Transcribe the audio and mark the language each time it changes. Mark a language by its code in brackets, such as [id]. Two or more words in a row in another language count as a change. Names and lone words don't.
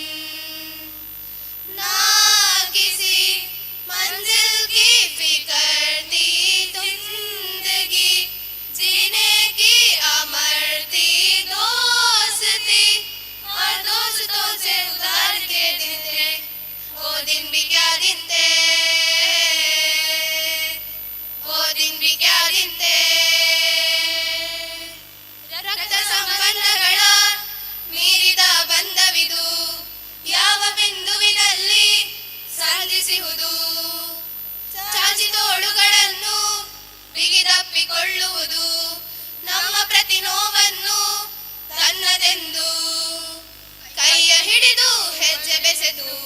[hi] ना किसी मंजिल की फिक्र थी जिंदगी जीने की अमरती दोस्ती और दोस्तों से उधार के दिन थे वो दिन भी क्या दिन थे वो दिन भी क्या दिन थे [kn] ರಕ್ತ ಸಂಬಂಧಗಳ ಮೀರಿದ ಬಂಧವಿದು ಯಾವ ಬಿಂದುವಿನಲ್ಲಿ ಸಂಧಿಸುವುದು ಚಾಚಿ ತೋಳುಗಳನ್ನು ಬಿಗಿದಪ್ಪಿಕೊಳ್ಳುವುದು ನಮ್ಮ ಪ್ರತಿ ನೋವನ್ನು ತನ್ನದೆಂದು ಕೈಯ ಹಿಡಿದು ಹೆಜ್ಜೆ ಬೆಸೆದು